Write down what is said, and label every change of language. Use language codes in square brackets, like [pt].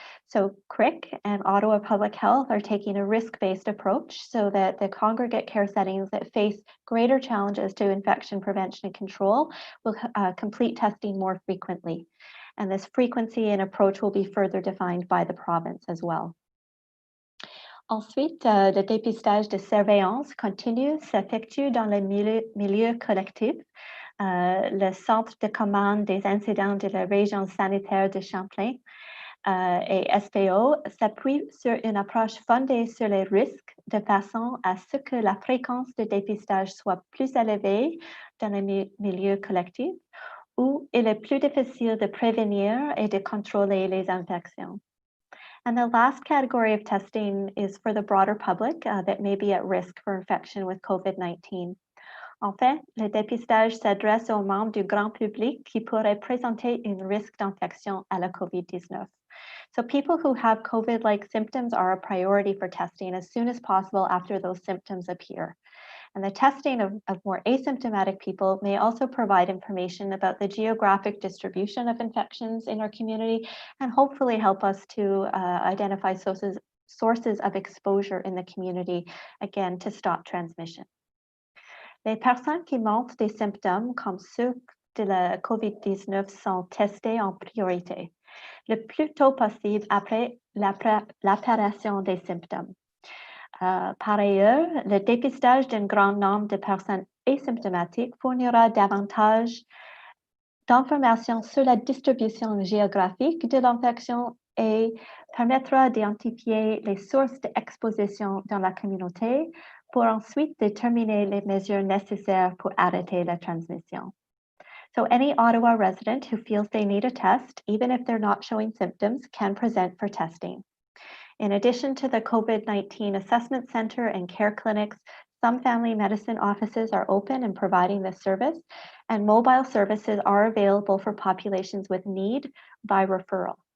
[en] So CRIC and Ottawa Public Health are taking a risk-based approach so that the congregate care settings that face greater challenges to infection prevention and control will complete testing more frequently. And this frequency and approach will be further defined by the province as well. [fr] Ensuite, le dépistage de surveillance continue s'effectue dans le milieu collectif. Le Centre de commande des incidents de la région sanitaire de Champlain et SPO s'appuie sur une approche fondée sur les risques de façon à ce que la fréquence de dépistage soit plus élevée dans le milieu collectif où il est plus difficile de prévenir et de contrôler les infections. [en] And the last category of testing is for the broader public that may be at risk for infection with COVID-19. [fr] En fait, le dépistage s'adresse aux membres du grand public qui pourraient présenter un risque d'infection à la COVID-19. [en] So people who have COVID-like symptoms are a priority for testing as soon as possible after those symptoms appear. And the testing of more asymptomatic people may also provide information about the geographic distribution of infections in our community and hopefully help us to identify sources of exposure in the community, again, to stop transmission. [fr] Les personnes qui montrent des symptômes comme ceux de la COVID-19 sont testées en priorité, le plus tôt possible après l'apparition des symptômes. Par ailleurs, le dépistage d'un grand nombre de personnes asymptomatiques fournira davantage d'informations sur la distribution géographique de l'infection et permettra d'identifier les sources d'exposition dans la communauté pour ensuite déterminer les mesures nécessaires pour arrêter la transmission. [en] So any Ottawa resident who feels they need a test, even if they're not showing symptoms, can present for testing. In addition to the COVID-19 Assessment Center and care clinics, some family medicine offices are open and providing this service, and mobile services are available for populations with need by referral.